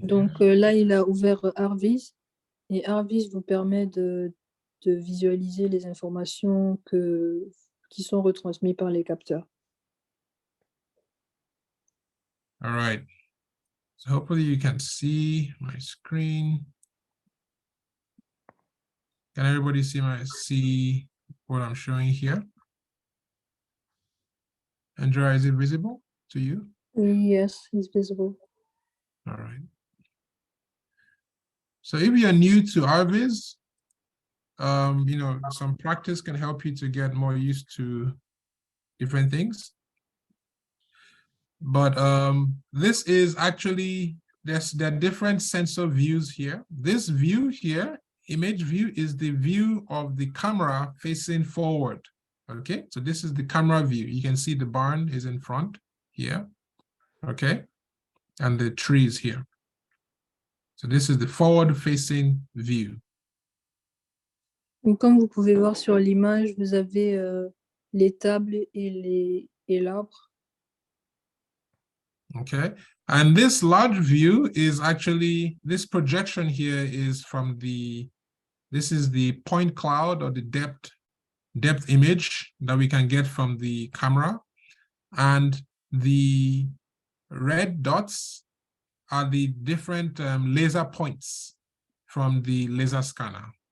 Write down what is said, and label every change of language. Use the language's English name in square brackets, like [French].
[French] Donc là, il a ouvert RViz et RViz vous permet de visualiser les informations qui sont retransmises par les capteurs. [English] All right. So hopefully you can see my screen. Can everybody see what I'm showing here? Andrea, is it visible to you? Yes, it's visible. All right. So if you're new to RViz, you know, some practice can help you to get more used to different things. But this is actually, there are different sensor views here. This view here, image view, is the view of the camera facing forward. Okay, so this is the camera view. You can see the barn is in front here. Okay, and the trees here. So this is the forward facing view. [French] Donc, comme vous pouvez voir sur l'image, vous avez les tables et l'arbre. [English] Okay, and this large view is actually, this projection here is from this is the point cloud or the depth image that we can get from the camera. And the red dots are the different laser points from the laser scanner.